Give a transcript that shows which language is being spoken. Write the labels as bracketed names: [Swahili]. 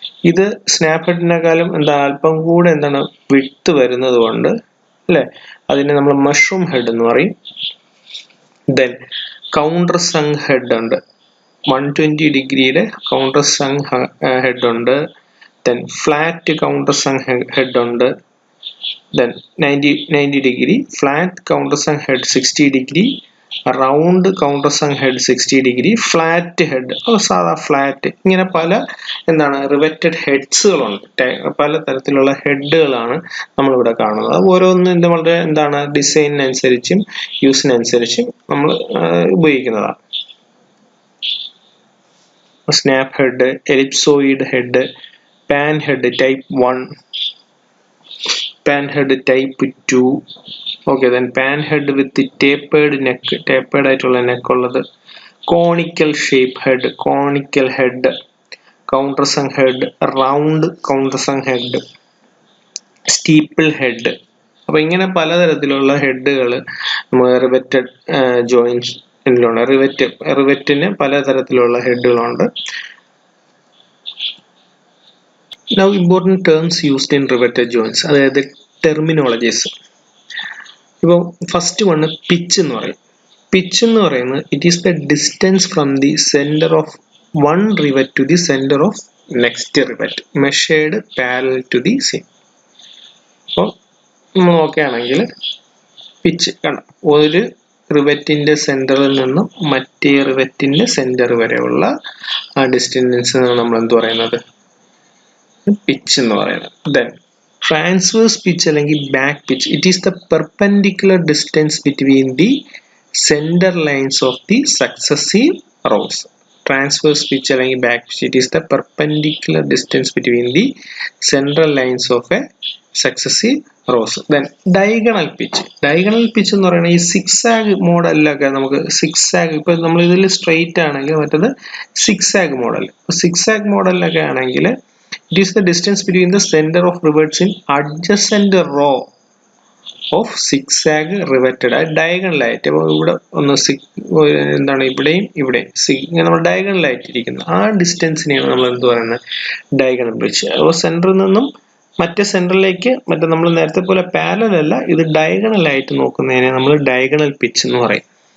[Malayalam] ഇത് സ്നാപ്പ് ഹെഡിനെക്കാളും അല്പം കൂടെ വിഡ്ത്ത് വരുന്നത് കൊണ്ട് അല്ലെ, അതിനെ നമ്മൾ മഷ്റൂം ഹെഡ് എന്ന് പറയും. ദെൻ കൗണ്ടർ സങ് ഹെഡ് ഉണ്ട്, 120 ഡിഗ്രിയുടെ കൗണ്ടർ സങ് ഹെഡ് ഉണ്ട്. [English] then flat countersunk head ഉണ്ട്, then 90 degree, flat countersunk head 60 degree, round countersunk head 60 degree, flat head സാധാ flat, [Malayalam] ഇങ്ങനെ പല എന്താണ് റിവറ്റഡ് ഹെഡ്സുകളുണ്ട്. പല തരത്തിലുള്ള ഹെഡുകളാണ് നമ്മളിവിടെ കാണുന്നത്. ഓരോന്നും വളരെ എന്താണ് ഡിസൈനിനനുസരിച്ചും യൂസിനനുസരിച്ചും നമ്മൾ ഉപയോഗിക്കുന്നതാണ്. [English] snap head, ellipsoid head, pan head type 1, pan head type 2, okay, then pan head with the tapered neck, [Malayalam] tapered ആയിട്ടുള്ള neck ഉള്ളത്, [English] conical shape head, conical head, countersunk head, round countersunk head, steeple head. [Malayalam] അപ്പോൾ ഇങ്ങനെ പലതരത്തിലുള്ള ഹെഡുകൾ നമ്മൾ riveted joints ഇതിലുണ്ട്. റിവറ്റിന് പലതരത്തിലുള്ള ഹെഡുകളുണ്ട്. [English] Now important terms used in riveted joints, [Malayalam] അതായത് terminologies. ഇപ്പോൾ ഫസ്റ്റ് വണ് പിച്ച് എന്ന് പറയും. പിച്ച് എന്ന് പറയുന്നത് [English] It is the distance from the centre of one rivet to the centre of next rivet measured parallel to the same. [Malayalam] അപ്പോൾ നമ്മൾ നോക്കുകയാണെങ്കിൽ pitch കണ്ട ഒരു റിവറ്റിന്റെ സെന്ററിൽ നിന്നും മറ്റേ റിവറ്റിന്റെ സെന്റർ വരെയുള്ള ആ ഡിസ്റ്റൻസിനാണ് നമ്മൾ എന്ത് പറയുന്നത്, പിച്ച് എന്ന് പറയുന്നത്. [English] Then transverse pitch അല്ലെങ്കിൽ back pitch, it is the perpendicular distance between the centre lines of the successive rows. Transverse pitch അല്ലെങ്കിൽ back pitch, it is the perpendicular distance between the central lines of a successive rows. [Malayalam] Then diagonal pitch. Diagonal pitch എന്ന് പറയുന്നത് ഈ zigzag മോഡലിലൊക്കെ നമുക്ക് zigzag, ഇപ്പൊ നമ്മൾ ഇതിൽ straight ആണെങ്കിൽ മറ്റത് സിക്സാഗ് മോഡൽ. സിക്സാഗ് മോഡലിലൊക്കെ ആണെങ്കിൽ [English] it is the distance between the center of rivets in adjacent row of zigzag riveted diagonal ആയിട്ട്. [Malayalam] അപ്പോൾ ഇവിടെ ഒന്ന് എന്താണ് ഇവിടെയും ഇവിടെയും ഇങ്ങനെ നമ്മൾ ഡയഗണൽ ആയിട്ട് ഇരിക്കുന്നത് ആ ഡിസ്റ്റൻസിനെയാണ് നമ്മൾ എന്ത് പറയുന്നത്, ഡയഗണൽ പിച്ച്. അപ്പോൾ സെന്ററിൽ നിന്നും മറ്റേ സെന്ററിലേക്ക് മറ്റേ നമ്മൾ നേരത്തെ പോലെ പാരലൽ അല്ല, ഇത് ഡയഗണൽ ആയിട്ട് നോക്കുന്നതിനെ നമ്മൾ ഡയഗണൽ പിച്ച് എന്ന് പറയും.